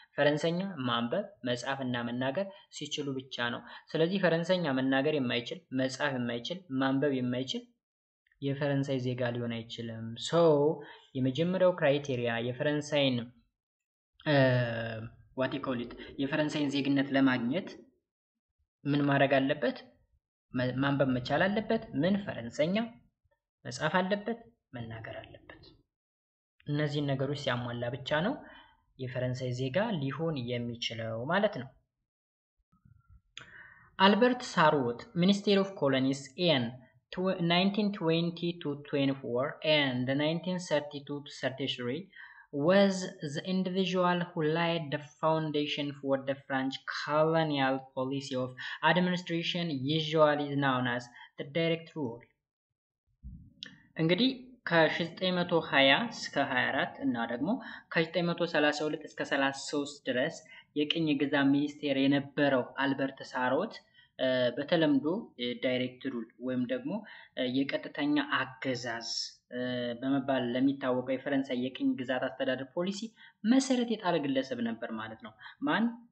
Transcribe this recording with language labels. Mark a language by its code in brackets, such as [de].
[am] ፈረንሳይኛ ማንበብ፣ መጻፍ እና መናገር ሲችሉ ብቻ ነው። ስለዚህ ፈረንሳይኛ መናገር የማይችል፣ መጻፍ የማይችል፣ ማንበብ የማይችል የፈረንሳይ ዜጋ ሊሆን አይችልም። የመጀመሪያው ክራይቴሪያ የፈረንሳይን [en] what you call it [am] የፈረንሳይን ዜግነት ለማግኘት ምን ማድረግ አለበት? ማንበብ መቻል አለበት። ምን? ፈረንሳይኛ መጻፍ አለበት፣ መናገር አለበት። እነዚህን ነገሮች ሲያሟላ ብቻ ነው የፈረንሳይ ዜጋ ሊሆን የሚችለው ማለት ነው። [en] አልበርት ሳሮት ሚኒስቴር ኦፍ ኮሎኒስ in 1920 to 24 and 1932 to 33 was the individual who laid the foundation for the French colonial policy of administration, usually known as the direct rule. [am] እንግዲህ ከ1920 እስከ 24 እና ደግሞ ከ1932 እስከ 33 ድረስ የቅኝ ግዛት ሚኒስቴር የነበረው አልበርት ሳሮት በተለምዶ ዳይሬክት ሩል ወይም ደግሞ የቀጥተኛ አገዛዝ በመባል ለሚታወቀው የፈረንሳይ የቅኝ ግዛት አስተዳደር ፖሊሲ መሰረት የጣለ ግለሰብ ነበር ማለት ነው። ማን?